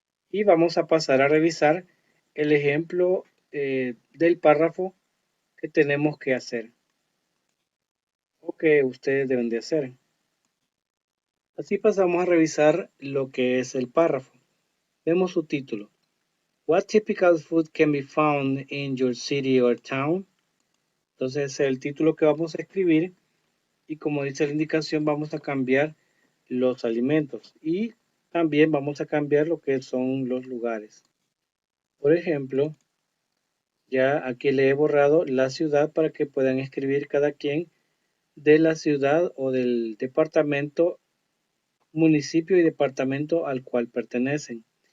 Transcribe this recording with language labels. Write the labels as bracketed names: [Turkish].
[Spanish] Y vamos a pasar a revisar el ejemplo del párrafo que tenemos que hacer o que ustedes deben de hacer. Así pasamos a revisar lo que es el párrafo. Vemos su título. [English] What typical food can be found in your city or town? [Spanish] Entonces es el título que vamos a escribir y como dice la indicación vamos a cambiar los alimentos y también vamos a cambiar lo que son los lugares. Por ejemplo, ya aquí le he borrado la ciudad para que puedan escribir cada quien de la ciudad o del departamento, municipio y departamento al cual pertenecen.